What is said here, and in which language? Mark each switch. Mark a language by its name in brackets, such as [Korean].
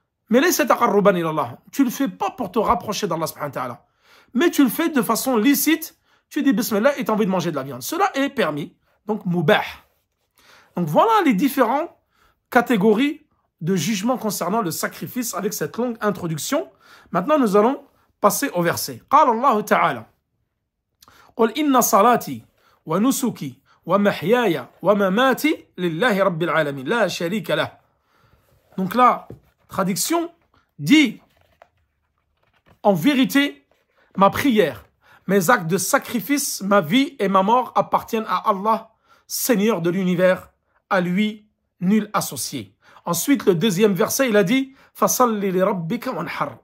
[French] Mais laisse [Arabic] taqarruban ila Allah. [French] Tu le fais pas pour te rapprocher d'Allah [Arabic] subhanahu wa ta'ala. [French] Mais tu le fais de façon licite. Tu dis bismillah et tu as envie de manger de la viande. Cela est permis. Donc mubah. Donc voilà les différentes catégories de jugement concernant le sacrifice avec cette longue introduction. Maintenant, nous allons passer au verset. [Arabic] قال الله تعالى قل إن صلاتي ونسكي ومحياي ومماتي لله رب العالمين لا شريك له. [French] Donc la traduction dit en vérité, ma prière, mes actes de sacrifice, ma vie et ma mort appartiennent à Allah, Seigneur de l'univers, à lui, nul associé. Ensuite, le deuxième verset, il a dit [Arabic] Fasalli li rabbika wanhar.